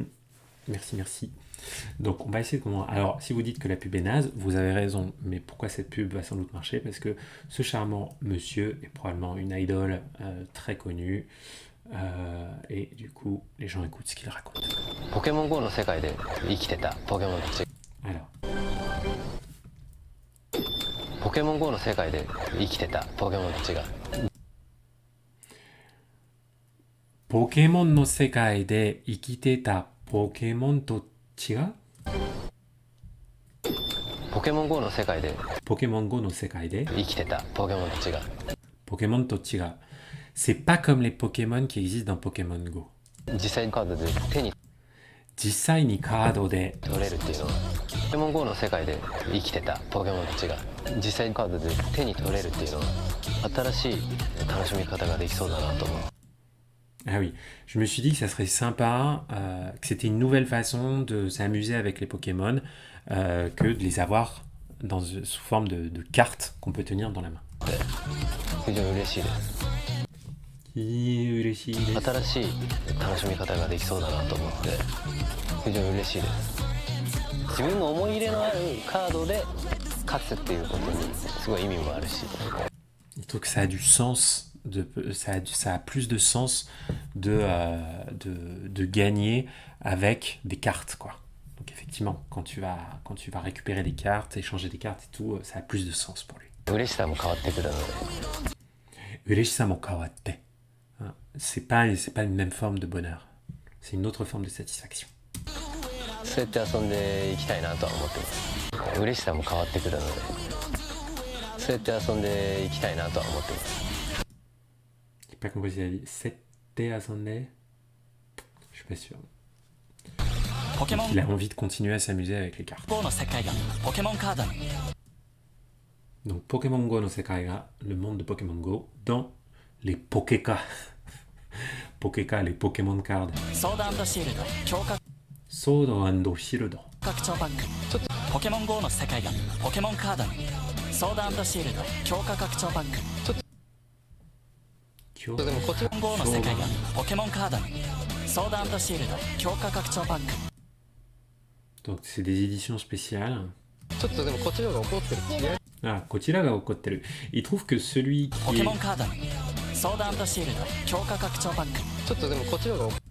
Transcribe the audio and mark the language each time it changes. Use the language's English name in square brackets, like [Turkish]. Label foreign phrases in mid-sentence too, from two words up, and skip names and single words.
[French] Merci. Donc, on va essayer de comprendre. Alors, si vous dites que la pub est naze, vous avez raison. Mais pourquoi cette pub va sans doute marcher? Parce que ce charmant monsieur est probablement une idole très connue. Et du coup, les gens écoutent ce qu'il raconte. [Japanese] Pokémon GO の世界で生きてたポケモンたち。 [French] Alors. [Japanese] ポケモン GO の世界で生きてたポケモンたちが。ポケモンの世界で生きてたポケモンと違う？ポケモン GO の世界でポケモン GO の世界で生きてたポケモンたちが。ポケモンと違う。 [French] C'est pas comme les Pokémon qui existent dans Pokémon Go. [Japanese] 実際にカードで手に実際にカードで取れるっていうのはポケモン GO の世界で生きてたポケモンたちが実際にカードで手に取れるっていうのは新しい楽しみ方ができそうだなと思う。 [French] Ah oui, je me suis dit que ça serait sympa, que c'était une nouvelle façon de s'amuser avec les Pokémon, que de les avoir sous forme de cartes qu'on peut tenir dans la main. [Japanese] 非常に嬉しいです。嬉しいです。新しい楽しみ方ができそうだなと思って非常に嬉しいです。自分の思い入れのあるカードで勝つっていうことにすごい意味もあるし。 [French] Je trouve que ça a du sens, ça a plus de sens de gagner avec des cartes, quoi. Donc effectivement, quand tu vas récupérer des cartes, échanger des cartes et tout, ça a plus de sens pour lui. [Japanese] 嬉しさも変わってくるので。嬉しさも変わって。 [French] C'est pas une même forme de bonheur. C'est une autre forme de satisfaction. [Japanese] そうやって遊んでいきたいなとは思ってます。嬉しさも変わってくるので。そうやって遊んでいきたいなとは思ってます。 [French] J'ai pas compris si elle a dit c'était à Sunday. Je suis pas sûr. Il a envie de continuer à s'amuser avec les cartes. [Japanese] Donc Pokémon Go no Sekai ga, [French] le monde de Pokémon Go, dans les Pokéka. Pokéka, les Pokémon Cards. Sword and Shield. [Japanese] 拡張パック。ポケモン GO の世界がポケモンカードにソード&シールド強化拡張パック。ポケモン GO の世界がポケモンカードにソード&シールド強化拡張パック。 [French] Donc c'est des éditions spéciales. [Japanese] ちょっとでもこっちの方が怒ってる。 Ah, こちらが怒ってる. [French] Il trouve que celui qui est... [Japanese] ポケモンカードにソード&シールド強化拡張パック。ちょっとでもこっちの方が